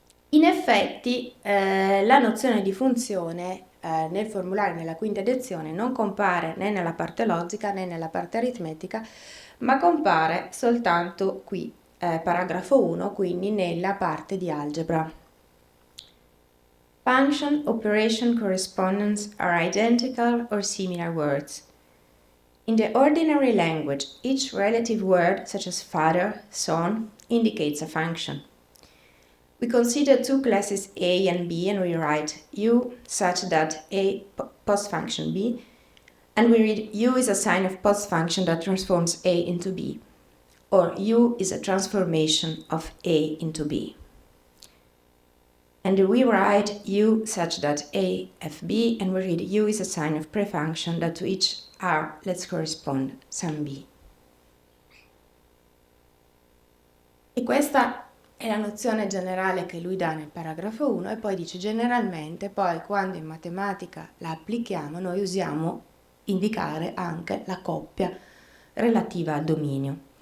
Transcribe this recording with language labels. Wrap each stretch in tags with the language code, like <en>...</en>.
<it>In effetti, la nozione di funzione nel formulario, nella quinta edizione, non compare né nella parte logica né nella parte aritmetica, ma compare soltanto qui, paragrafo 1, quindi nella parte di algebra.</it> <en>Function, operation, correspondence are identical or similar words. In the ordinary language, each relative word, such as father, son, indicates a function. We consider two classes A and B and we write U such that A post function B, and we read U is a sign of post function that transforms A into B, or U is a transformation of A into B. And we write U such that A f B, and we read U is a sign of prefunction that to each R let's correspond some B.</en> <it>E questa è la nozione generale che lui dà nel paragrafo 1 e poi dice generalmente poi quando in matematica la applichiamo noi usiamo indicare anche la coppia relativa al dominio.</it>